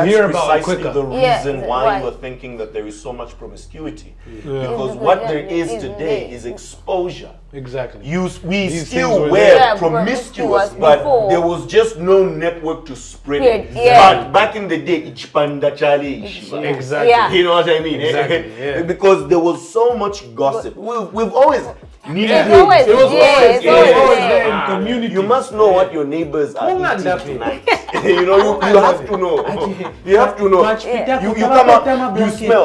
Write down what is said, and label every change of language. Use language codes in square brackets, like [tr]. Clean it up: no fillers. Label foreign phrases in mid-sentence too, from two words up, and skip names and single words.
[en] You hear about it precisely quicker. the Yeah, reason why? why you're thinking that there is so much promiscuity. Because Yeah. what Yeah, there is yeah, today yeah. is exposure. Exactly. We These still things were were there. Yeah, promiscuous, promiscuous but before. there was just no network to spread it. Yeah. But back in the day, [bem] ichpanda chale ishiba. [en] Exactly. Yeah. You know what I mean? Exactly, yeah. Because there was so much gossip. We've always needed It's always- It was Yeah, always, it's it was always always there. there in community. You must know what your neighbors are Munga eating ndapi. tonight. You have to know. You have to know. You come up, you smell.